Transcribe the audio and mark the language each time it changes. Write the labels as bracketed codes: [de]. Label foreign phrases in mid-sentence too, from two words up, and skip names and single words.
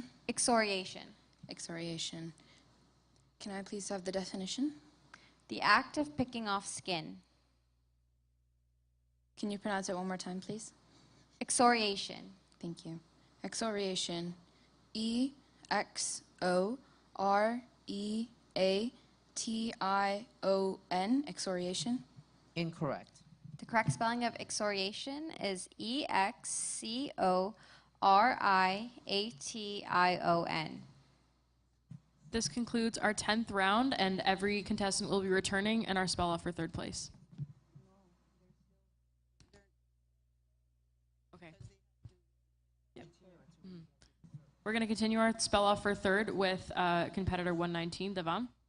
[en] Excoriation. Excoriation. Can I please have the definition? The act of picking off skin. Can you pronounce it one more time, please? Excoriation. Thank you. Excoriation. E-X-O-R-E-A-T-I-O-N. Excoriation. Incorrect. The correct spelling of excoriation is E-X-C-O-R-I-A-T-I-O-N. This concludes our 10th round, and every contestant will be returning in our spell off for 3rd place. Okay. Yep. We're going to continue our spell off for 3rd with competitor 119, Devan.